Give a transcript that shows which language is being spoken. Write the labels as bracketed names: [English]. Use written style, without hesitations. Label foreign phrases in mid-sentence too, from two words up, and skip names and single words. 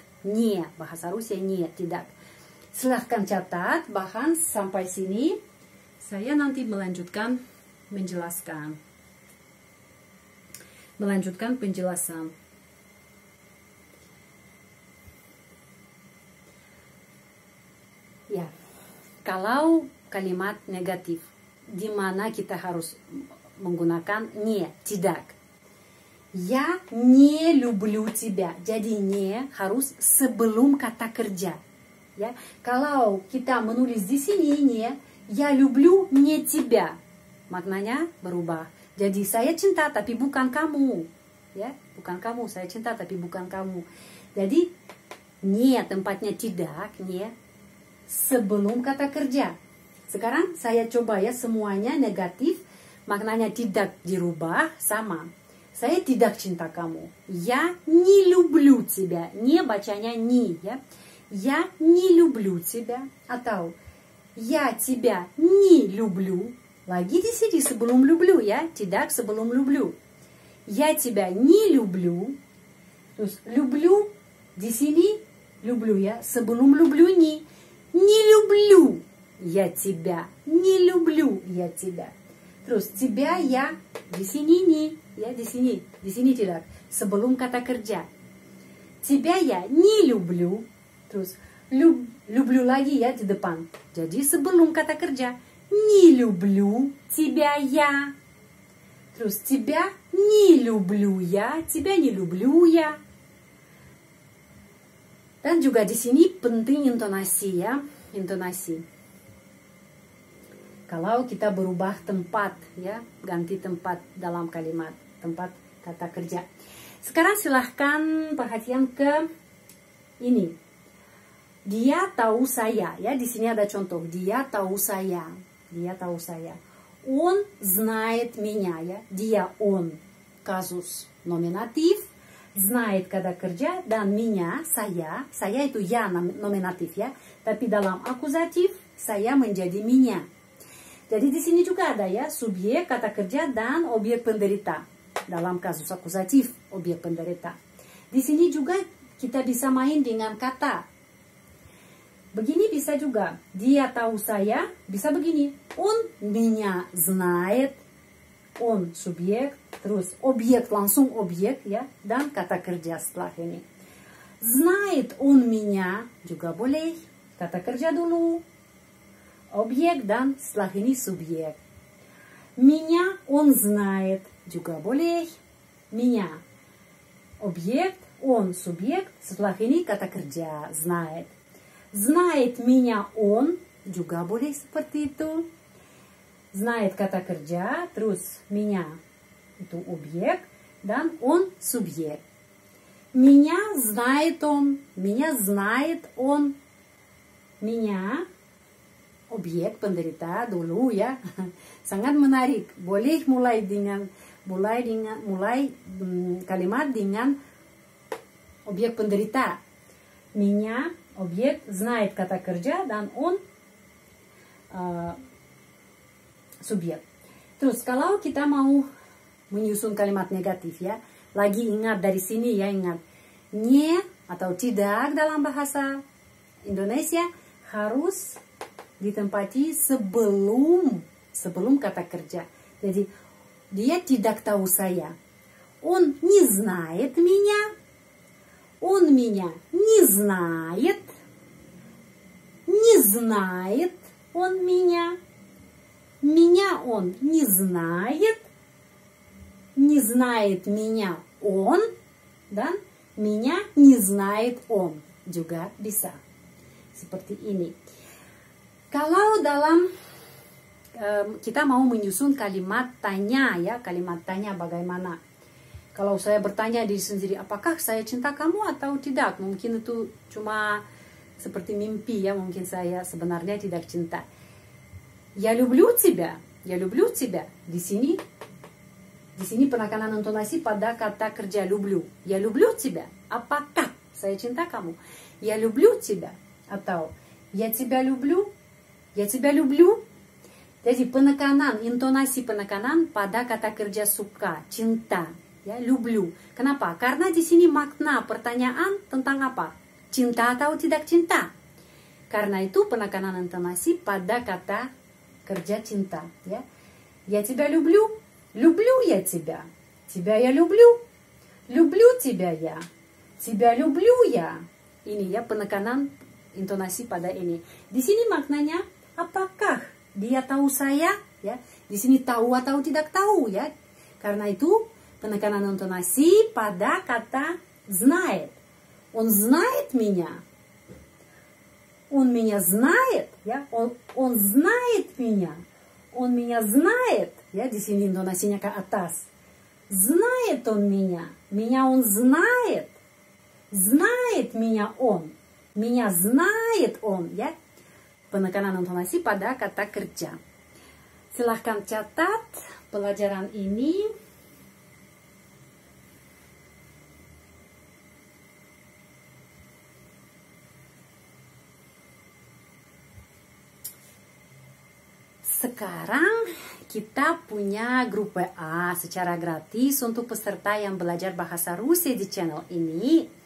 [Indonesian] Nie, bahasa Rusia nie, tidak. Silahkan catat, bahkan sampai sini saya nanti melanjutkan penjelasan. Ya, kalau kalimat negatif, di mana kita harus menggunakan не, tidak. [Russian] Я не люблю тебя. [Indonesian] Jadi не harus sebelum kata kerja. Ya, kalau kita menulis di sini не, [Russian] я люблю не тебя, [Indonesian] maknanya berubah. Jadi saya cinta tapi bukan kamu. Ya, bukan kamu. Saya cinta tapi bukan kamu. Jadi не tempatnya tidak, не sebelum kata kerja. Sekarang saya coba ya semuanya negatif, maknanya tidak dirubah sama. Saya tidak cinta kamu. [Russian] Я не люблю тебя. Не bacanya не ya. Я не люблю тебя. Atau я тебя не люблю. [Indonesian] Lagi di sini sebelum люблю ya, tidak sebelum люблю. [Russian] Я тебя не люблю. [Indonesian] Terus люблю di sini люблю ya, sebelum [Russian] люблю не. Не люблю я тебя. Не люблю я тебя. [Indonesian] Terus [Russian] тебя я [Indonesian] di sini не, ya di sini tidak. Sebelum kata kerja. [Russian] Тебя я не люблю. [Indonesian] Terus люблю lagi ya di depan. Jadi sebelum kata kerja. [Russian] Не люблю тебя я. Terus тебя не люблю я. Тебя не люблю я. [Indonesian] Dan juga di sini penting intonasi ya, intonasi. Kalau kita berubah tempat ya, ganti tempat dalam kalimat, tempat kata kerja. Sekarang silahkan perhatian ke ini. Dia tahu saya ya, di sini ada contoh. Dia tahu saya. Dia tahu saya. [Russian] Он знает меня ya. [Indonesian] Dia он kasus nominatif. Знает kata kerja dan меня, saya itu ya nominatif ya, tapi dalam akusatif saya menjadi меня. Jadi di sini juga ada ya subjek kata kerja dan objek penderita. Dalam kasus akusatif objek penderita. Di sini juga kita bisa main dengan kata. Begini bisa juga. Dia tahu saya bisa begini. [Russian] Он меня знает. [Indonesian] Он subjek, terus objek langsung objek ya dan kata kerja setelah ini. [Russian] Знает он меня [Indonesian] juga boleh. Kata kerja dulu. Objek dan setelah ini subjek. [Russian] Меня он знает [Indonesian] juga boleh. Меня objek, он subjek, setelah ini kata kerja знает. [Russian] Знает меня он [Indonesian] juga boleh seperti itu. Знает kata kerja, terus меня itu objek dan он subjek. [Russian] Меня знает он, меня знает он. [Indonesian] Меня objek penderita dulu ya. Sangat menarik. Boleh mulai kalimat dengan objek penderita. Меня objek, знает kata kerja dan он subjek. Terus kalau kita mau menyusun kalimat negatif ya, lagi ingat dari sini ya, ingat nye atau tidak dalam bahasa Indonesia harus ditempati sebelum kata kerja. Jadi dia tidak tahu saya. [Russian] Он не знает меня. Он меня не знает. Не знает он меня. Меня он не знает. Не знает меня он. Dan меня не знает он. [Indonesian] Juga bisa. Seperti ini. Kalau dalam kita mau menyusun kalimat tanya ya, kalimat tanya bagaimana. Kalau saya bertanya diri sendiri, apakah saya cinta kamu atau tidak? Mungkin itu cuma seperti mimpi ya, mungkin saya sebenarnya tidak cinta. [Russian] Я люблю тебя, я люблю тебя. [Indonesian] Di sini penekanan intonasi pada kata kerja люблю. [Russian] Я люблю тебя. [Indonesian] Apakah saya cinta kamu? [Russian] Я люблю тебя atau я тебя люблю. Я тебя люблю. [Indonesian] Jadi penekanan, intonasi penekanan pada kata kerja suka, cinta, ya, люблю. Kenapa? Karena di sini makna pertanyaan tentang apa? Cinta atau tidak cinta? Karena itu penekanan intonasi pada kata kerja cinta, ya. [Russian] Я тебя люблю. Люблю я тебя. Тебя я люблю. Люблю тебя я. Тебя люблю я. [Indonesian] Ini ya penekanan intonasi pada ini. Di sini maknanya apakah dia tahu saya? Ya, di sini tahu atau tidak tahu ya. Karena itu penekanan intonasi pada kata знает. [Russian] Он знает меня. Он меня знает, ya. Он знает меня. Он меня знает, [Indonesian] ya. Di sini intonasinya ke atas. [Russian] Знает он меня. Меня он знает. Знает меня он. Меня знает он, [Indonesian] ya. Penekanan intonasi pada kata kerja. Silahkan catat pelajaran ini. Sekarang kita punya grup WA secara gratis untuk peserta yang belajar bahasa Rusia di channel ini.